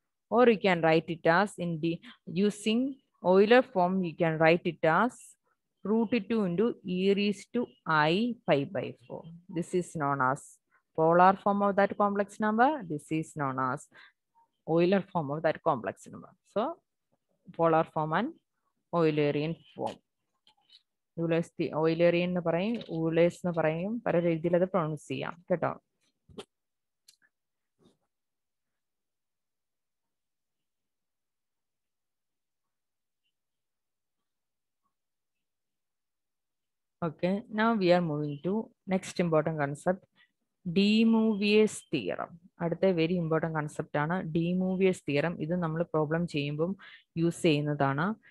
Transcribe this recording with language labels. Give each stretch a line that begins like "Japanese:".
English: Or you can write it as in the using Euler form, you can write it as root 2 into e raised to I pi by 4. This is known as polar form of that complex number. This is known as Euler form of that complex number. So, polar form and Eulerian form.
Malayalam: Eulerian എന്ന് പറയും, Euler's എന്ന് പറയും, പല രീതിയിൽ അത് pronounce ചെയ്യാം കേട്ടോ.
English: Okay, now we are moving to next important concept, De Moivre's theorem.
Malayalam: അടുത്ത വെരി ഇമ്പോർട്ടൻറ്റ് കൺസെപ്റ്റ് ആണ് De Moivre's theorem. ഇത് നമ്മൾ പ്രോബ്ലം ചെയ്യുമ്പം യൂസ് ചെയ്യുന്നതാണ്.